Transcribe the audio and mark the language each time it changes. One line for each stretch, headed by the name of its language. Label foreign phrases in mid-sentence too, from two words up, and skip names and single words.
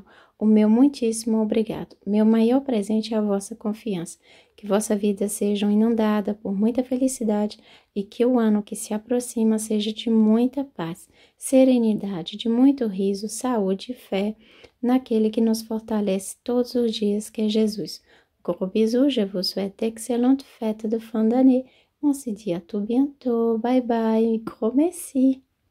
Portuguese: O meu muitíssimo obrigado. Meu maior presente é a vossa confiança. Que vossa vida seja inundada por muita felicidade e que o ano que se aproxima seja de muita paz, serenidade, de muito riso, saúde e fé naquele que nos fortalece todos os dias, que é Jesus.
French: Gros bisous, je vous souhaite d'excellentes fêtes de fin d'année. On se dit à tout bientôt. Bye bye. Gros merci.